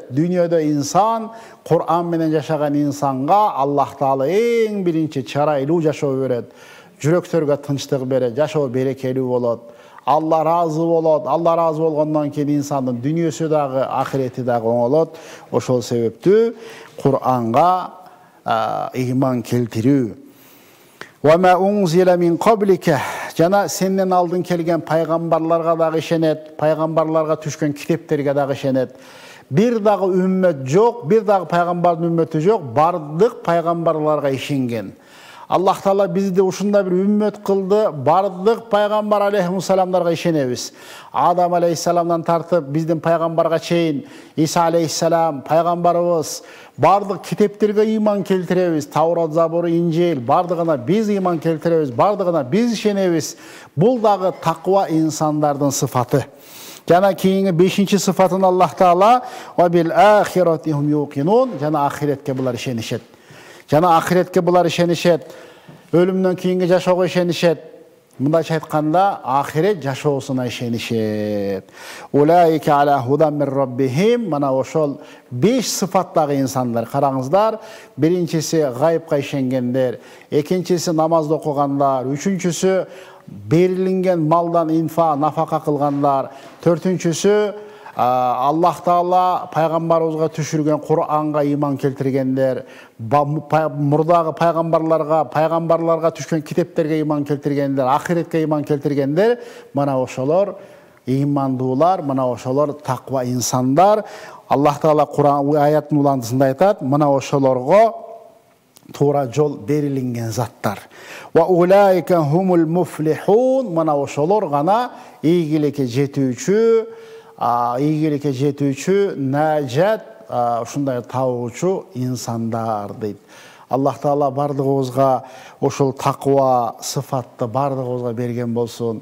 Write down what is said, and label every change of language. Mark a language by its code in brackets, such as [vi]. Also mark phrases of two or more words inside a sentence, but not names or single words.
[ky] Дүйнөдө инсан Кур'ан менен жашаган инсанга Аллах Таала эң биринчи чырайлуу жашоо берет. Жүрөктөргө тынчтык берет, жашоо берекелүү болот. Алла разы болот. Алла разы болгондон кийин инсандын дүйнөсү дагы, ахирети дагы оңолот. Ошол себептүү Кур'анга ыйман келтирүү. [ar] وما أنزل من قبلك, [ky] жана сенден алдын келген пайгамбарларга дагы ишенет, пайгамбарларга түшкөн китептерге дагы ишенет. Бир дагы үммөт жок, бир дагы пайгамбардын үммөтү жок, бардык пайгамбарларга ишенген. Аллах Таала бизди ушундай бир үммөт кылды, бардык пайгамбар алейхиссаламдарга ишенебиз. Адам алейхиссаламдан тартып биздин пайгамбарга чейин Иса алейхиссалам пайгамбарыбыз, бардык китептерге ыйман келтиребиз. Таурат, Забур, Инжил бардыгына биз ыйман келтиребиз, бардыгына биз ишенебиз. Бул дагы таква инсандардын сыфаты. Жана кийинки 5-чи сыфатын Аллах Таала [ar] وبالآخرة هم يوقنون, [ky] жана ахиретке булар ишенишет. Жана ахиретке булар ишенишет. Өлүмдөн кийинки жашоого ишенишет. Мындайча айтканда, ахирет жашоосуна ишенишет. [ar] أولئك على هدى من ربهم, [ky] мана ошол 5 сыфаттагы инсандар. Караңыздар, биринчиси гайыпка ишенгендер, экинчиси намазды окугандар, үчүнчүсү берилинген малдан инфа, нафака кылгандар, төртүнчүсү Аллах Таала пайгамбарыбызга түшүргөн Кур'анга иман келтиргендер, мурдагы пайгамбарларга түшкөн китептерге иман келтиргендер, ахиретке иман келтиргендер, мына ошолор имандуулар, мына ошолор таква инсандар. Аллах Таала Кур'ан аятынын уландысында айтат, мына ошолорго туура жол берилинген заттар. [ar] وأولئك هم المفلحون, [ky] мына ошолор гана ийгиликке жетүүчү нажат, ушундай табуучу инсандар дейт. Аллах Таала бардыгыбызга ошол таква сыфатты бардыгыбызга берген болсун.